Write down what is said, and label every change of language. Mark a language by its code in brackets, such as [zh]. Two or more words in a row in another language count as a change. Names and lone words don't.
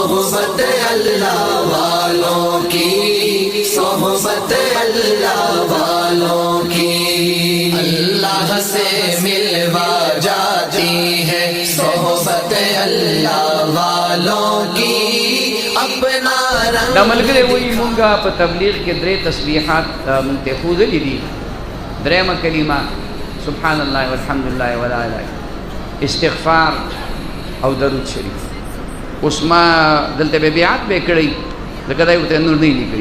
[ur] صحبت اللہ والوں کی، صحبت اللہ والوں کی اللہ سے ملوا جاتی ہے، صحبت اللہ والوں کی اپنا رنگ. [ps] دا ملګری وایي مونږه په تبلیغ کې درې تسبیحات مونږ ته ښودلي دي. درېیمه کلمه [ar] سبحان الله والحمد لله ولا اله، [ps] استغفار او درود شریف. اوس ما دلته به بیعت به کړی ځکه دا یو ته نور نه لیکلي.